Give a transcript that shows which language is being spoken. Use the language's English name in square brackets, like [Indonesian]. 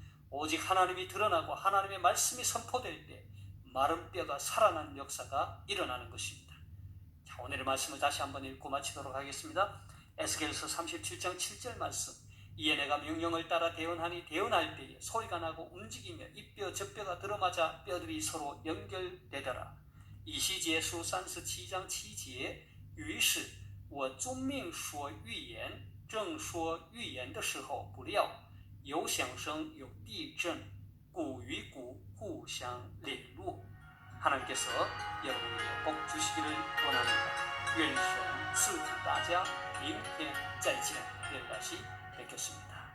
[Korean] 오직 하나님이 드러나고 하나님의 말씀이 선포될 때 마른 뼈가 살아나는 역사가 일어나는 것입니다. 자, 오늘의 말씀을 다시 한번 읽고 마치도록 하겠습니다. 에스겔서 37장 7절 말씀. 이에 내가 명령을 따라 대언하니 대언할 때에 소리가 나고 움직이며 이 뼈 저 뼈가 들어맞아 뼈들이 서로 연결되더라. [Chinese] 以西结书37章7节，于是我遵命说预言，正说预言的时候，不料有响声，有地震，骨与骨互相联络。 [Korean] 하나님께서 여러분에게 복 주시기를 원합니다. [Chinese] 愿神赐福大家，明天再见。 [Korean] 내일 다시 뵙겠습니다.